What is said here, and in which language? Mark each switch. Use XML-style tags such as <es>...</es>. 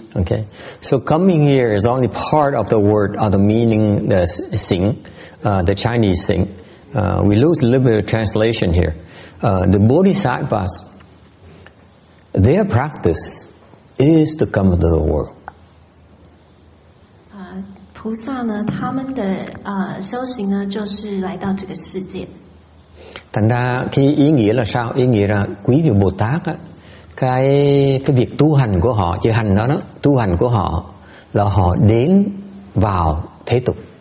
<en>Okay, so coming here is only part of the word or the meaning, the sing, the Chinese sing. We lose a little bit of translation here. The Bodhisattvas, their practice is to come into the world.</en> <zh>菩萨呢，他们的修行呢，就是来到这个世界。</zh> <vi>Thành ra cái ý nghĩa là sao? Ý nghĩa là quý vị Bồ Tát á, cái việc tu hành của họ, chữ hành đó tu hành của họ là họ đến vào thế tục.</vi>